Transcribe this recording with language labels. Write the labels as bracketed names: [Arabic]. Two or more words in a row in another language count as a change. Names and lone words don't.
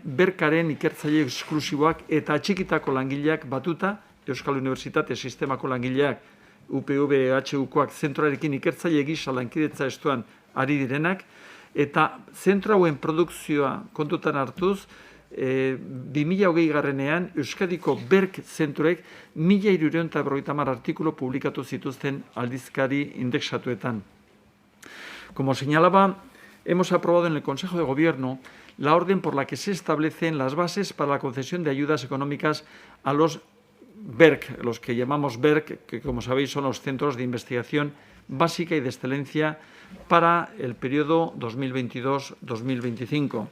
[Basque] berkaren ikertzaile esklusiboak eta atxikitako langileak batuta, Euskal Unibertsitate Sistemako langileak, UPV, HUkoak zentroarekin ikertzaile gisa lankidetza estuan ari direnak, eta zentro hauen produkzioa kontutan hartuz, 2020 Euskadiko BERK zentroek 1350 artikulu publikatu zituzten aldizkari indexatuetan. [Spanish] Como señalaba, hemos aprobado en el Consejo de Gobierno la orden por la que se establecen las bases para la concesión de ayudas económicas a los BERK, los que llamamos BERK, que como sabéis son los Centros de Investigación Básica y de Excelencia para el periodo 2022-2025.